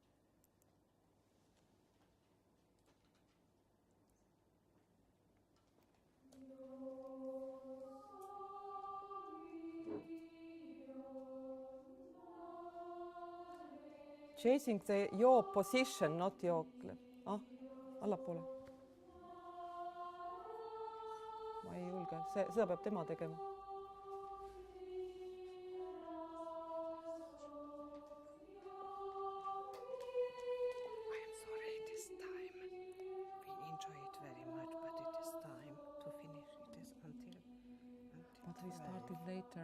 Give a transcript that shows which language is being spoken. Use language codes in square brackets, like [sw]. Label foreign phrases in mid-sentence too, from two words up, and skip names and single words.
[en] Chasing your position, not your... [et] allapoole. Ma ei julge, seda peab tema tegema. [en] I am sorry, it is time. We enjoy it very much, but it is time to finish. It is until But we started later.